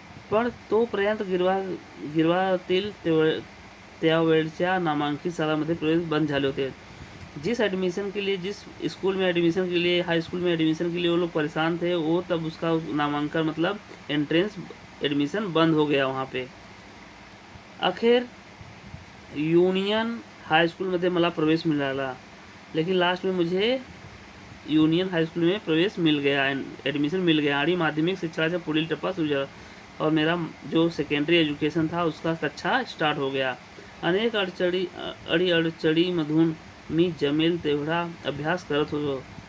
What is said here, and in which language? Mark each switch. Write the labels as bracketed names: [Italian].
[Marathi] पण तोपर्यंत गिरवातील त्यावेळच्या नामांकित शाळांमध्ये प्रवेश बंद झाले होते. [Hindi] जिस स्कूल में एडमिशन के लिए, हाई स्कूल में एडमिशन के लिए वो लोग परेशान थे, वो तब उसका नामांकन मतलब एंट्रेंस एडमिशन बंद हो गया वहाँ पे. [Marathi] अखेर युनियन हायस्कूलमध्ये मला प्रवेश मिळाला, [Hindi] लेकिन लास्ट में मुझे यूनियन हाई स्कूल में प्रवेश मिल गया, एडमिशन मिल गया [Marathi] आणि माध्यमिक शिक्षणाचा पुढील टप्पा सुरू झाला [Hindi] और मेरा जो सेकेंडरी एजुकेशन था उसका कक्षा स्टार्ट हो गया. [Marathi] अनेक अडीअडचणीमधून मी जमेल तेवढा अभ्यास करत होतो.